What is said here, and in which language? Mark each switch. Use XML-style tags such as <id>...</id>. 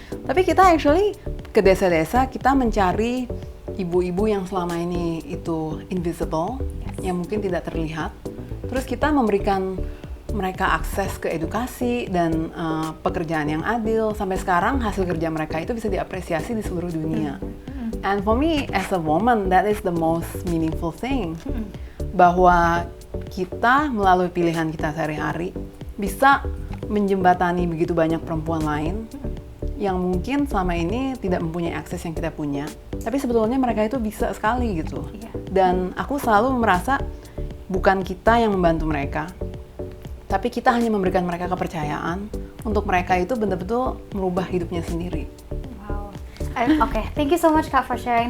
<id>Tapi kita actually ke desa-desa kita mencari ibu-ibu yang selama ini itu invisible, yang mungkin tidak terlihat. Terus kita memberikan mereka akses ke edukasi dan pekerjaan yang adil. Sampai sekarang hasil kerja mereka itu bisa diapresiasi di seluruh dunia.</id> <en>And for me, as a woman, that is the most meaningful thing.</en> <id>Bahwa kita melalui pilihan kita sehari-hari bisa menjembatani begitu banyak perempuan lain yang mungkin selama ini tidak mempunyai akses yang kita punya. Tapi sebetulnya mereka itu bisa sekali gitu. Dan aku selalu merasa bukan kita yang membantu mereka, tapi kita hanya memberikan mereka kepercayaan untuk mereka itu benar-betul merubah hidupnya sendiri.</id> <en>Oke, thank you so much Kak for sharing.</en>